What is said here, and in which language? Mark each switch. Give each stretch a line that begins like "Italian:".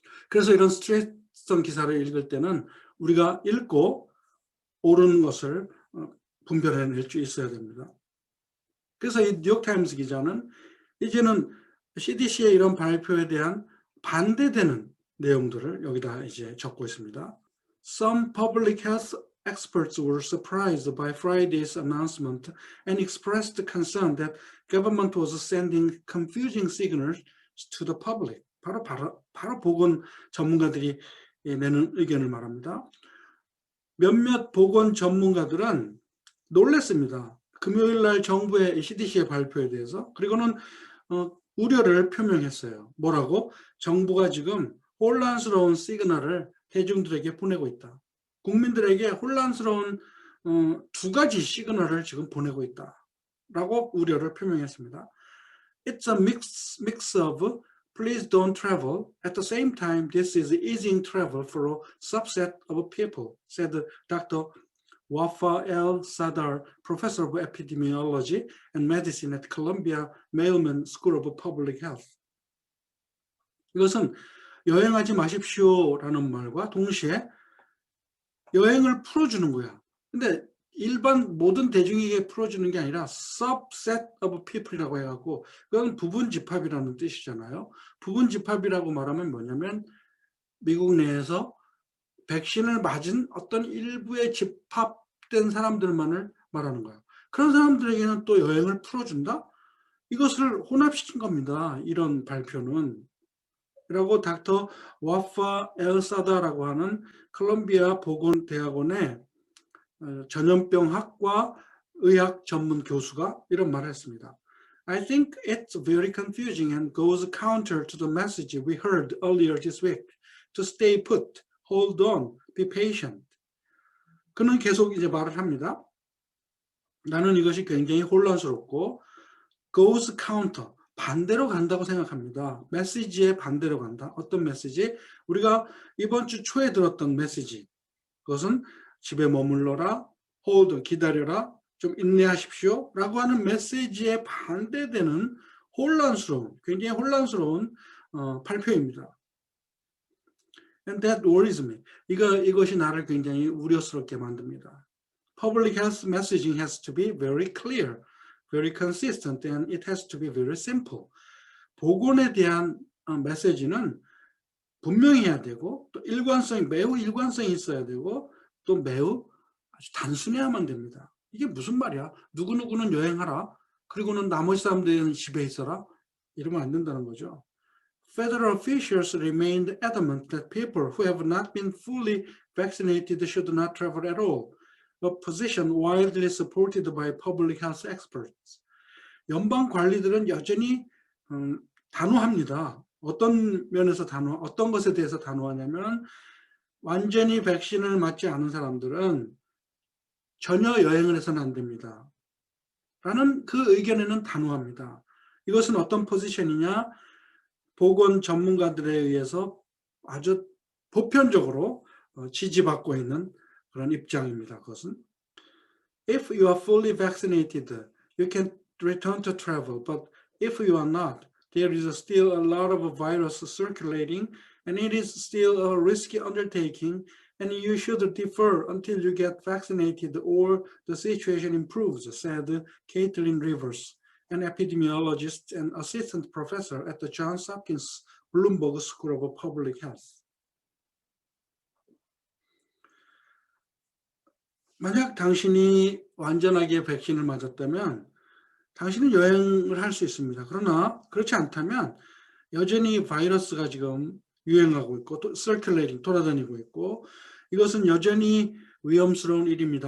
Korean: 그래서 이런 스트레스성 기사를 읽을 때는 우리가 읽고 옳은 것을 분별해낼 수 있어야 됩니다. 그래서 이 뉴욕타임스 기자는 이제는 CDC의 이런 발표에 대한 반대되는 내용들을 여기다 이제 적고 있습니다.
English: Some public health experts were surprised by Friday's announcement and expressed concern that government was sending confusing signals to the public.
Korean: 바로 보건 전문가들이 내는 의견을 말합니다. 몇몇 보건 전문가들은 놀랐습니다. 금요일 날 정부의 CDC의 발표에 대해서. 그리고는 우려를 표명했어요. 뭐라고? 정부가 지금 혼란스러운 시그널을 대중들에게 보내고 있다. 국민들에게 혼란스러운 두 가지 시그널을 지금 보내고 있다. 라고 우려를 표명했습니다.
English: It's a mix of please don't travel. At the same time, this is easing travel for a subset of people, said Dr. Wafa El-Sadar, professor of epidemiology and medicine at Columbia Mailman School of Public Health.
Korean: 이것은 여행하지 마십시오라는 말과 동시에 여행을 풀어주는 거야. 근데 일반 모든 대중에게 풀어주는 게 아니라
English: subset of people
Korean: 이라고 해갖고 그건 부분집합이라는 뜻이잖아요. 부분집합이라고 말하면 뭐냐면 미국 내에서 백신을 맞은 어떤 일부의 집합된 사람들만을 말하는 거예요. 그런 사람들에게는 또 여행을 풀어준다? 이것을 혼합시킨 겁니다. 이런 발표는. 라고 닥터 와파 엘사다라고 하는 콜롬비아 보건대학원의 전염병학과 의학 전문 교수가 이런 말을 했습니다.
English: I think it's very confusing and goes counter to the message we heard earlier this week to stay put. Hold on, be patient.
Korean: 그는 계속 이제 말을 합니다. 나는 이것이 굉장히 혼란스럽고
English: goes counter,
Korean: 반대로 간다고 생각합니다. 메시지의 반대로 간다. 어떤 메시지? 우리가 이번 주 초에 들었던 메시지. 그것은 집에 머물러라, hold, 기다려라, 좀 인내하십시오 라고 하는 메시지에 반대되는 혼란스러운, 굉장히 혼란스러운 발표입니다.
English: And that worries me.
Korean: 이것이 나를 굉장히 우려스럽게 만듭니다.
English: Public health messaging has to be very clear, very consistent, and it has to be very simple.
Korean: 보건에 대한 메시지는 분명히 해야 되고, 또 매우 일관성이 있어야 되고, 또 매우 아주 단순해야만 됩니다. 이게 무슨 말이야? 누구누구는 여행하라, 그리고는 나머지 사람들은 집에 있어라? 이러면 안 된다는 거죠.
English: Federal officials remained adamant that people who have not been fully vaccinated should not travel at all, a position widely supported by public health experts.
Korean: 연방 관리들은 여전히 단호합니다. 어떤 면에서 어떤 것에 대해서 단호하냐면 완전히 백신을 맞지 않은 사람들은 전혀 여행을 해서는 안 됩니다. 라는 그 의견에는 단호합니다. 이것은 어떤 포지션이냐? 보건 전문가들에 의해서 아주 보편적으로 지지받고 있는 그런 입장입니다. 그것은
English: If you are fully vaccinated, you can return to travel. But if you are not, there is still a lot of virus circulating, and it is still a risky undertaking, and you should defer until you get vaccinated or the situation improves, said Caitlin Rivers, an epidemiologist and assistant professor at the Johns Hopkins Bloomberg School of Public Health.
Korean: 만약 당신이 완전하게 백신을 맞았다면 당신은 여행을 할 수 있습니다. 그러나 그렇지 않다면 여전히 바이러스가 지금 유행하고 있고 circulating, 돌아다니고 있고 이것은 여전히 위험스러운 일입니다.